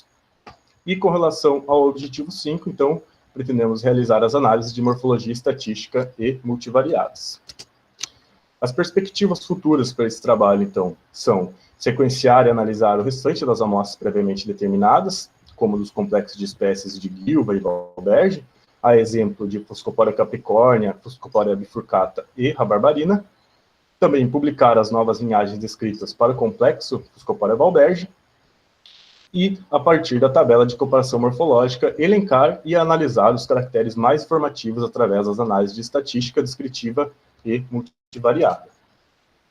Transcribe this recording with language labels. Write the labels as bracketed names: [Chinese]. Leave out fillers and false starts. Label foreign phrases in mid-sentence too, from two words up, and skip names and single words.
[Portuguese] E com relação ao objetivo 5, então, pretendemos realizar as análises de morfologia estatística e multivariadas. As perspectivas futuras para esse trabalho, então, são sequenciar e analisar o restante das amostras previamente determinadas, como dos complexos de espécies de guilva e valbergi, a exemplo de Fuscopora capricórnea, Fuscopora bifurcata e rabarbarina. Também publicar as novas linhagens descritas para o complexo Fuscopora valbergi. E, a partir da tabela de comparação morfológica, elencar e analisar os caracteres mais informativos através das análises de estatística descritiva e multivariada.